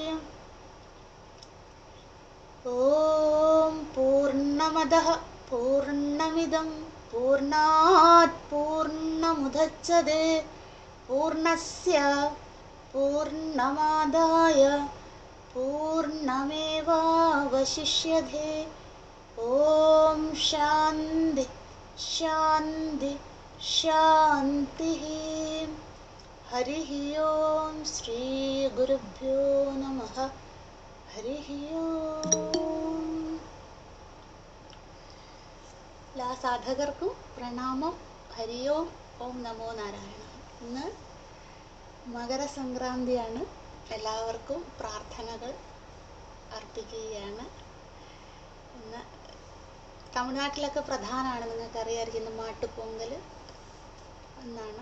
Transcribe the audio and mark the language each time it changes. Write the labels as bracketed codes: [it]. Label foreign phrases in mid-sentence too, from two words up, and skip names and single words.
[sa] ॐ पूर्णमदः पूर्णमिदं पूर्णात् पूर्णमुदच्यते पूर्णस्य पूर्णमादाय पूर्णमेवावशिष्यते। ॐ शान्ति शान्ति शान्तिः। हरिः ओं श्री गुरुभ्यो नमः। हरिः ओं। [ml] എല്ലാ സാധകർക്കും പ്രണാമം. [sa] ഹരി ഓം. ഓം നമോ നാരായണ. [ml] ഇന്ന് മകരസംക്രാന്തിയാണ്. എല്ലാവർക്കും പ്രാർത്ഥനകൾ അർപ്പിക്കുകയാണ്. ഇന്ന് തമിഴ്നാട്ടിലൊക്കെ പ്രധാനമാണ്, നിങ്ങൾക്കറിയാമായിരിക്കും, ഇന്ന് മാട്ടുപൊങ്കൽ എന്നാണ്.